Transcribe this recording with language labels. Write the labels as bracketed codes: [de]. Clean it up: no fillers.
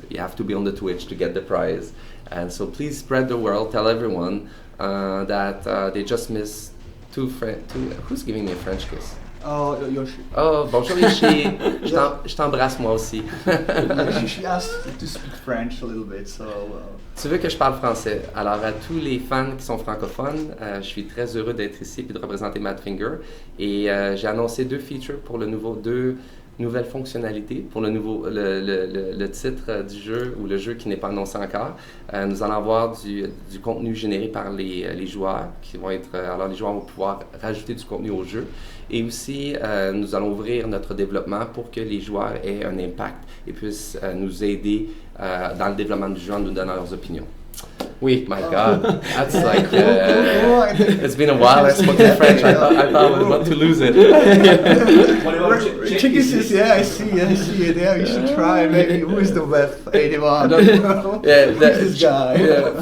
[en] You have to be on the Twitch to get the prize. And so please spread the word, tell everyone that they just missed two, who's giving me a French kiss? Oh, Yoshi. [fr] Oh, bonjour Yoshi. Je t'embrasse moi aussi. [en] She asked to speak French a little bit, so. [fr] Tu veux que je parle français? Alors, à tous les fans qui sont francophones, je suis très heureux d'être ici et de représenter MADFINGER. Et j'ai annoncé deux features pour deux nouvelles fonctionnalités pour le titre du jeu ou le jeu qui n'est pas annoncé encore. Nous allons avoir du contenu généré par les joueurs qui vont être. Alors, les joueurs vont pouvoir rajouter du contenu au jeu. Et aussi, nous allons ouvrir notre développement pour que les joueurs aient un impact et puissent nous aider dans le développement du jeu en nous donnant leurs opinions. [en] Oui, my God, that's like, it's been a while I spoke in French, I thought I was about to lose it. What about Chickisses, yeah, I see it, yeah, we should try, maybe, who is the best 81? I don't know. Yeah, Who's this guy?